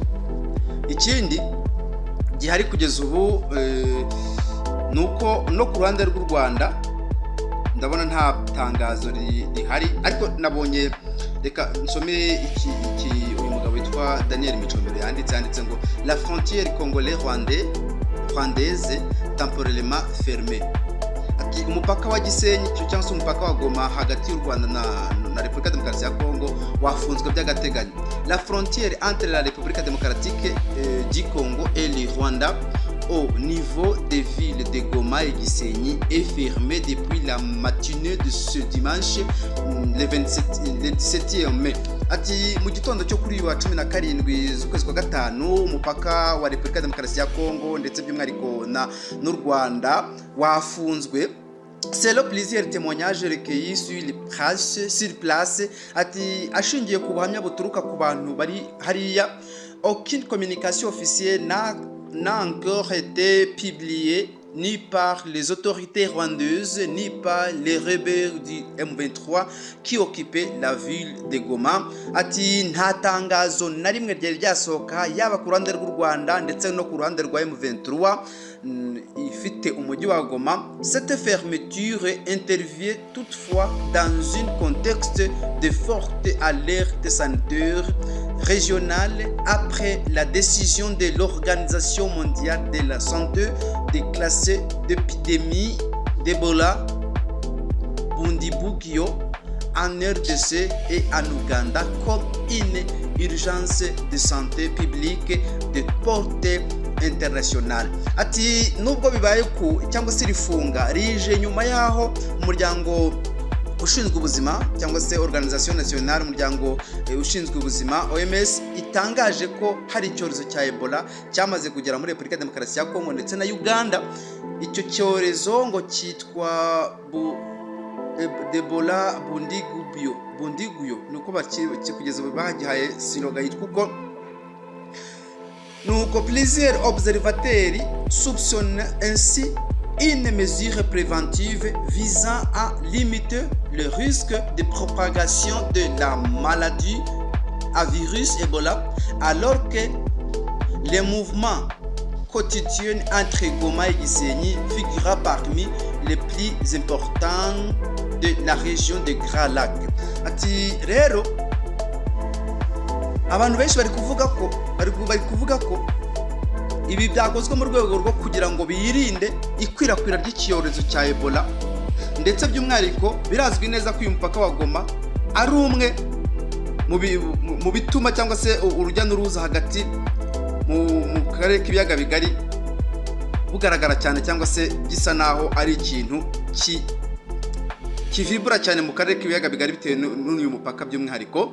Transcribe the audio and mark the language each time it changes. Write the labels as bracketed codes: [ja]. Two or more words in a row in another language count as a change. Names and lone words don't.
[rw] Ikindi gihari kugeza ubu nuko no ku ruhande rw'u Rwanda ndabona nta tangazo rihari, ariko nabonye, reka nsome uyu mugabo witwa Daniel Micombero yanditse ngo [fr] la frontière congolais-rwandaise temporairement fermée. [rw] Ati umupaka wa Gisenyi cyangwa se umupaka wa Goma hagati y'u Rwanda na Repubulika Demokarasi ya Kongo wafunzwe by'agateganyo. [fr] La frontière entre la République démocratique du Congo et le Rwanda au niveau des villes de Goma et Gisenyi est fermée depuis la matinée de ce dimanche le 17 mai. [rw] Ati mu gitondo cyo kuri wa 17 z'ukwezi kwa gatanu umupaka wa Repubulika Demokarasi ya Kongo ndetse by'umwihariko n'u Rwanda wafunzwe. [fr] Selon plusieurs témoignages recueillis sur place, [rw] ati ashingiye ku buhamya buturuka ku bantu bari hariya, [fr] aucune communication officielle n'a encore été publiée ni par les autorités rwandaises ni par les rebelles du M23 qui occupaient la ville de Goma. [rw] Ati nta tangazo na rimwe ryari ryasohoka yaba ku ruhande rw'u Rwanda ndetse no ku ruhande rwa M23 ifite umujyi wa Goma. [fr] Cette fermeture intervient toutefois dans un contexte de forte alerte sanitaire régionale après la décision de l'Organisation mondiale de la santé de classer l'épidémie d'Ebola Bundibugyo en RDC et en Ouganda comme une urgence de santé publique de portée internationale. [rw] Ati nubwo bibaye ku cyangwa se rifunga rije nyuma yaho umuryango ushinzwe ubuzima cyangwa se [fr] Organisation Nationale, [rw] umuryango ushinzwe ubuzima OMS, itangaje ko hari icyorezo cya Ebola cyamaze kugera muri Repubulika Demokarasi ya Kongo ndetse na Uganda. Icyo cyorezo ngo cyitwa Ebola Bundiguyo nuko kugeza bagihaye siroga yitwa uko. [fr] Nuko plusieurs observateurs soupçonnent ainsi une mesure préventive visant à limiter le risque de propagation de la maladie à virus Ebola, alors que les mouvements quotidiens entre Goma et Gisenyi figurent parmi les plus importants de la région de Grand Lac. [rw] Ati rero abantu benshi bari kuvuga ko ibi byakozwe mu rwego rwo kugira ngo birinde ikwirakwira ry'icyorezo cya Ebola, ndetse by'umwihariko birazwi neza ko uyu mupaka wa Goma ari umwe mu bituma cyangwa se urujya n'uruza hagati mu karere k'ibiyaga bigari bugaragara cyane, cyangwa se gisa naho ari ikintu kivibura cyane mu karere k'ibiyaga bigari bitewe n'uyu mupaka by'umwihariko.